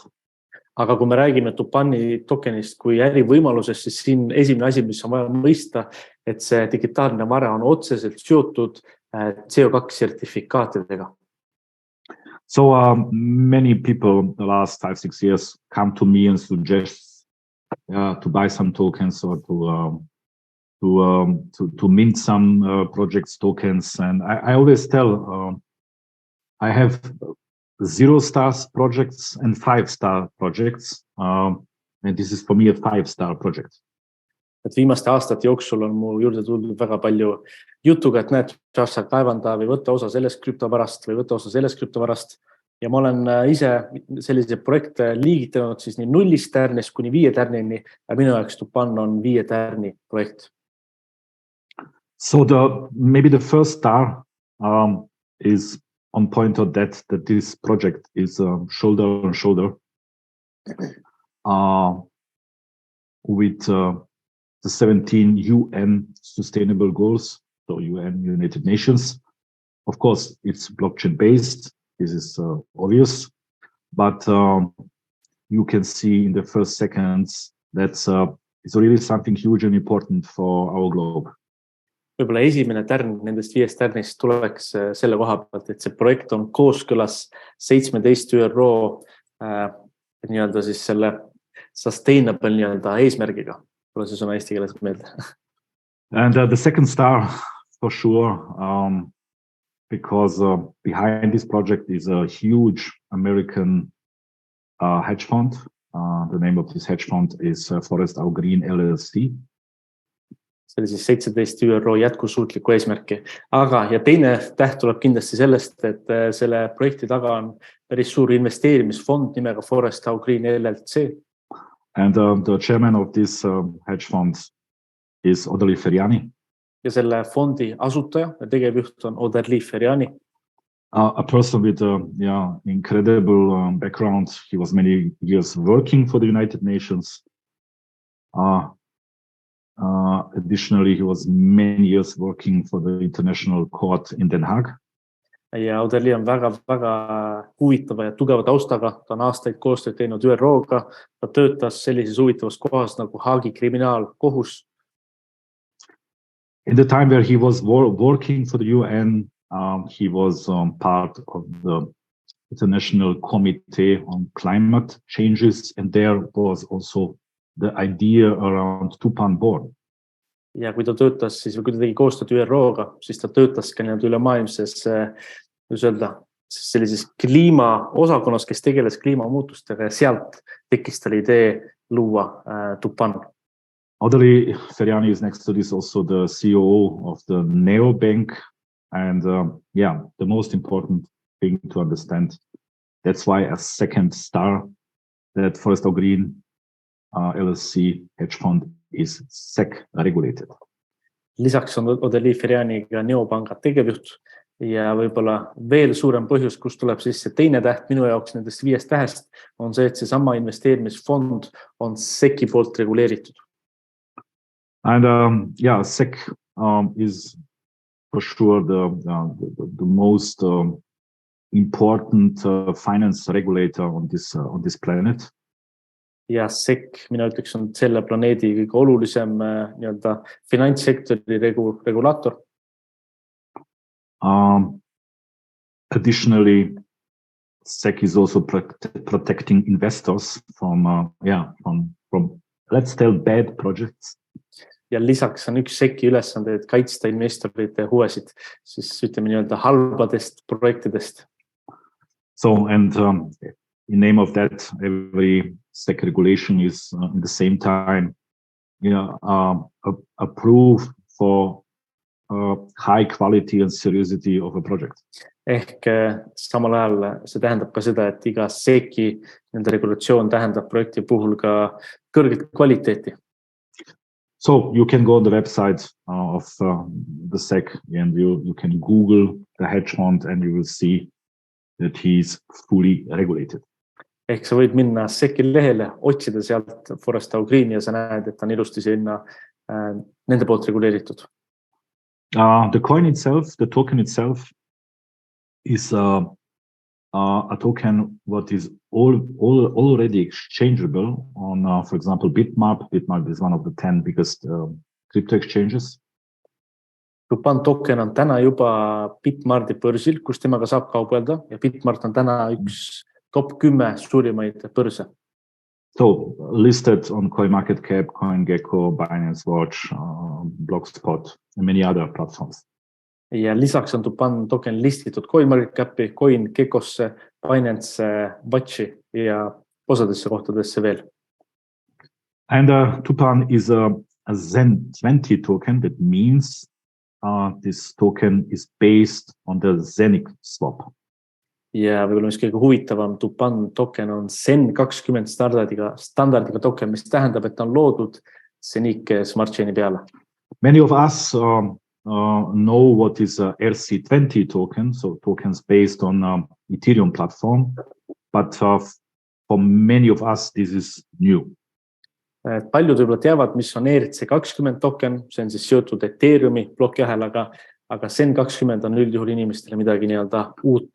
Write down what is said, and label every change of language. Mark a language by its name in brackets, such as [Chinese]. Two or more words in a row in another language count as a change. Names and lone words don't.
[Estonian] Aga kui me räägime Tupani tokenist kui ärivõimalusest, siis siin esimene asi, mis on vaja mõista, et see digitaalne vara on otseselt seotud CO2 sertifikaatidega. [English] So many people the last 5-6 years come to me and suggest to buy some tokens or to mint some projects tokens. And I always tell I have 0-star projects and 5-star projects. And this is for me a 5-star project. [Estonian] Et viimaste aastate jooksul on mu juurde tulnud väga palju jutuga, et näed, Sascha kaevanda või võtta osa sellest krüptovarast või võtta osa sellest krüptovarast. Ja ma olen ise sellise projekte liigitanud siis nii 0 tärnist kuni 5 tärnini ja minu jaoks Tupan on 5 tärni projekt. [English] So maybe the first star is on point of that this project is shoulder on shoulder with the 17 UN sustainable goals, so UN United Nations. Of course, it's blockchain based. This is obvious, but you can see in the first seconds that's it's really something huge and important for our globe. [Estonian] Võib-olla esimene tärn nendest 5 tärnist tuleks selle koha pealt, et see projekt on kooskõlas 17 ÜRO nii-öelda siis selle sustainable nii-öelda eesmärgiga. Tule see sõna eesti keeles meelde. [English] And the second star for sure, because behind this project is a huge American hedge fund. The name of this hedge fund is Forest Au Green LLC. [Estonian] See oli siis 17 ÜRO jätkusuutlikku eesmärki. Aga ja teine täht tuleb kindlasti sellest, et selle projekti taga on päris suur investeerimisfond nimega Forest Au Green LLC. [English] And the chairman of this hedge fund is Oderli Ferjani. [Estonian] Ja selle fondi asutaja ja tegevjuht on Oderli Ferjani. [English] A person with incredible background. He was many years working for the United Nations. Additionally, he was many years working for the International Court in Den Haag. [Estonian] Ja Oderli on väga huvitava ja tugeva taustaga. Ta on aastaid koostööd teinud ÜRO-ga. Ta töötas sellises huvitavas kohas nagu Haagi kriminaalkohus. [English] In the time where he was working for the UN, he was part of the International Committee on Climate Changes, and there was also the idea around Tupan born. [Estonian] Ja kui ta töötas siis, või kui ta tegi koostööd ÜRO-ga, siis ta töötas ka ülemaailmses, sellises kliimaosakonnas, kes tegeles kliimamuutustega ja sealt tekkis tal idee luua Tupan. [English] Oderli Ferjani is next to this also the CEO of the Neobank. And the most important thing to understand, that's why a second star that Forest Au Green LLC hedge fund is SEC regulated. [Estonian] Lisaks on Oderli Ferjaniga Neopanga tegevjuht ja võib-olla veel suurem põhjus, kus tuleb siis see teine täht minu jaoks nendest 5 tähest, on see, et see sama investeerimisfond on SEC-i poolt reguleeritud. [English] And SEC is for sure the most important finance regulator on this planet. [Estonian] Ja SEC, mina ütleks, on selle planeedi kõige olulisem nii-öelda finantssektori regulaator. [English] Additionally, SEC is also protecting investors from let's tell bad projects. [Estonian] Ja lisaks on üks SEC-i ülesande, et kaitsta investorite huvesid, siis ütleme nii-öelda halbadest projektidest. [English] So, and in name of that, every SEC regulation is in the same time, a proof for high quality and seriosity of a project. [Estonian] Ehk samal ajal see tähendab ka seda, et iga SEC-i nende regulatsioon tähendab projekti puhul ka kõrget kvaliteeti. [English] So you can go on the website of the SEC and you can Google the hedge fund and you will see that he is fully regulated. [Estonian] Ehk sa võid minna SEC-i lehele, otsida sealt Forest Au Green ja sa näed, et ta on ilusti sinna nende poolt reguleeritud. [English] The coin itself, the token itself is a token what is already exchangeable on, for example, Bitmap. Bitmap is one of the 10 biggest crypto exchanges. [Estonian] Tupan token on täna juba Bitmarti börsil, kus temaga saab kaubelda ja Bitmart on täna üks top 10 suurimaid börse. [English] So listed on CoinMarketCap, CoinGecko, Binance Watch, Blogspot and many other platforms. [Estonian] Ja lisaks on Tupan token listitud CoinMarketCapi, CoinGeckosse, Binance Watchi ja osadesse kohtadesse veel. [English] And Tupan is a Zen20 token. That means this token is based on the Zenic swap. [Estonian] Ja võib-olla mis kõige huvitavam, Tupan token on Zen20 standardiga token, mis tähendab, et ta on loodud Zenic smart chaini peale. [English] Many of us know what is a RC20 token, so tokens based on Ethereum platform, but for many of us, this is new. [Estonian] Paljud võib-olla teavad, mis on ERC20 token, see on siis seotud Ethereumi plokiahelaga, aga SEN20 on üldjuhul inimestele midagi nii-öelda uut.